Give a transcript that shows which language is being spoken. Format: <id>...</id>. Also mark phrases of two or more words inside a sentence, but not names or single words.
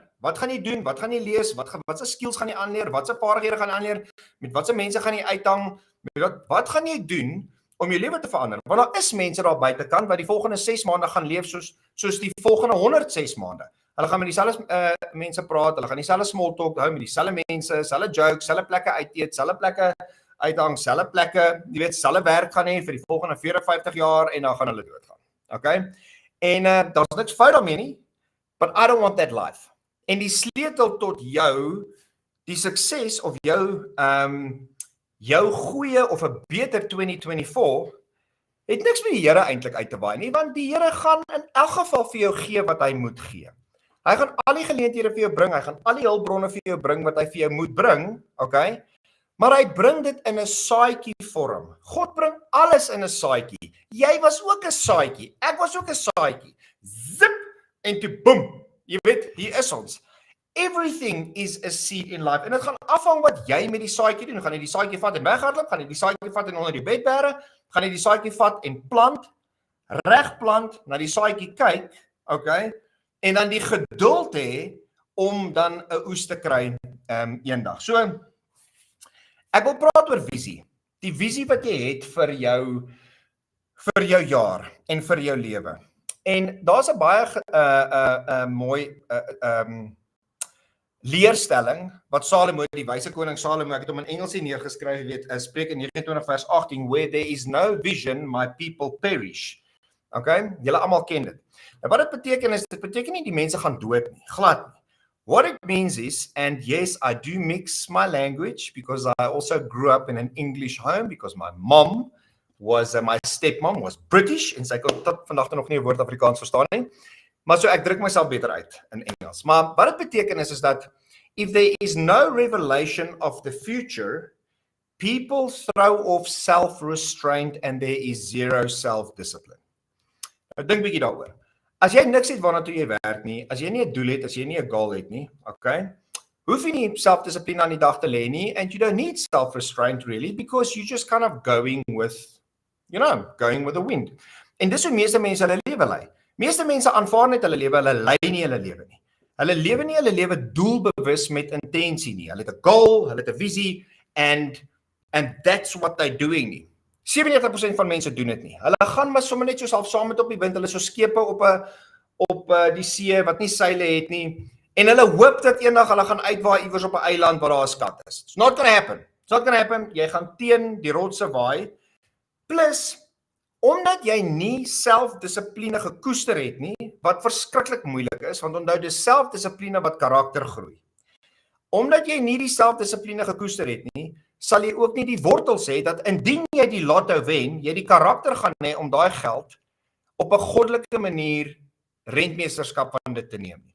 <af>Wat gaan jy doen? Wat gaan jy lees? Watse skills gaan jy aanleer? Watse vaardighede gaan jy aanleer? Met watse mense gaan jy uithang? Wat gaan jy doen om jou lewe te verander? Want daar is mense daar buitekant wat die volgende 6 maande gaan leef soos die volgende 106 maande. Hulle gaan met dieselfde mense praat, hulle gaan dieselfde</af> <en>small talk</en> <af>hou met dieselfde mense, dieselfde jokes, dieselfde plekke uit eet, dieselfde plekke uithang, dieselfde plekke, jy weet, dieselfde werk gaan hê vir die volgende 54 jaar en dan gaan hulle doodgaan. Okay? En daar's niks fout daarmee nie,</af> <en>but I don't want that life.</en> <af>En die sleutel tot jou, die sukses of jou goeie of 'n beter 2024 het niks met die Here eintlik uit te waai nie, want die Here gaan in elk geval vir jou gee wat hy moet gee. Hy gaan al die geleenthede vir jou bring, hy gaan al die hulpbronne vir jou bring wat hy vir jou moet bring, okay? Maar hy bring dit in 'n saadjie vorm. God bring alles in 'n saadjie. Jy was ook 'n saadjie, ek was ook 'n saadjie. Zip, en toe boem, jy weet, hier is ons.</af> <en>Everything is a seed in life.</en> <af>En dit gaan afhang wat jy met die saadjie doen. Gaan jy die saadjie vat en weghardloop? Gaan jy die saadjie vat en onder die bed bære? Gaan jy die saadjie vat en plant, reg plant, na die saadjie kyk, okay? En dan die geduld hê om dan 'n oes te kry eendag. So, ek wil praat oor visie. Die visie wat jy het vir jou jaar en vir jou lewe. En daar's 'n baie mooi leerstelling wat Salomo, die wyse koning Salomo, ek het hom in Engels neergeskryf, weet, Spreuke 29 vers 18,</af> <en>where there is no vision, my people perish.</en> <af>Okay? Julle almal ken dit. Nou wat dit beteken is, dit beteken nie die mense gaan dood nie, glad nie.</af> <en>What it means is, and yes, I do mix my language because I also grew up in an English home because my mom was, my stepmom was British</en> <af>en sy kon tot vandag nog nie 'n woord Afrikaans verstaan nie. Maar so ek druk myself beter uit in Engels. Maar wat dit beteken is dat</af> <en>if there is no revelation of the future, people throw off self-restraint and there is zero self-discipline.</en> <af>Nou dink bietjie daaroor. As jy niks het waarna toe jy werk nie, as jy nie 'n doel het, as jy nie 'n goal het nie, okay? Hoef jy nie selfdissipline aan die dag te lê nie,</af> <en>and you don't need self-restraint really, because you're just kind of going with, going with the wind.</en> <af>En dis hoe meeste mense hulle lewe lei. Meeste mense aanvaar net hulle lewe, hulle lei nie hulle lewe nie. Hulle lewe nie hulle lewe doelbewus met intensie nie. Hulle het 'n goal, hulle het 'n visie,</af> <en>and that's what they're doing nie.</en> <af>97% van mense doen dit nie. Hulle gaan maar sommer net soos saam met op die wind, hulle so skepe op die see wat nie seile het nie, en hulle hoop dat eendag hulle gaan uitwaai iewers op 'n eiland waar daar 'n skat is.</af> <en>It's not gonna happen. It's not gonna happen.</en> <af>Jy gaan teen die rotse waai. Plus, omdat jy nie selfdissipline gekoester het nie, wat verskriklik moeilik is, want onthou dis selfdissipline wat karakter groei. Omdat jy nie die selfdissipline gekoester het nie, sal jy ook nie die wortels hê dat indien jy die lotto wen, jy die karakter gaan hê om daai geld op 'n goddelike manier rentmeesterskap van dit te neem.</af>